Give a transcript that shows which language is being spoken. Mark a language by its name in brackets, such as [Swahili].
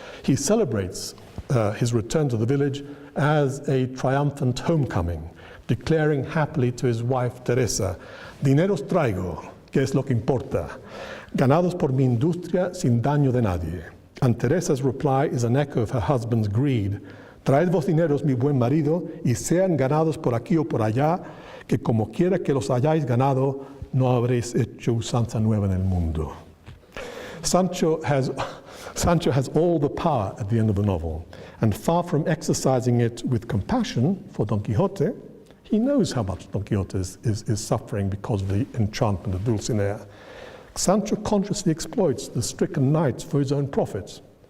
[English] He celebrates his return to the village as a triumphant homecoming, declaring happily to his wife Teresa, [Spanish] "Dineros traigo, que es lo que importa, ganados por mi industria sin daño de nadie." [English] And Teresa's reply is an echo of her husband's greed. [Spanish] "Traed vos dineros, mi buen marido, y sean ganados por aquí o por allá, que como quiera que los hayáis ganado, no habréis hecho usanza nueva en el mundo." [English] Sancho has all the power at the end of the novel, and far from exercising it with compassion for Don Quixote, he knows how much Don Quixote is suffering because of the enchantment of Dulcinea. Sancho consciously exploits the stricken knight for his own profit.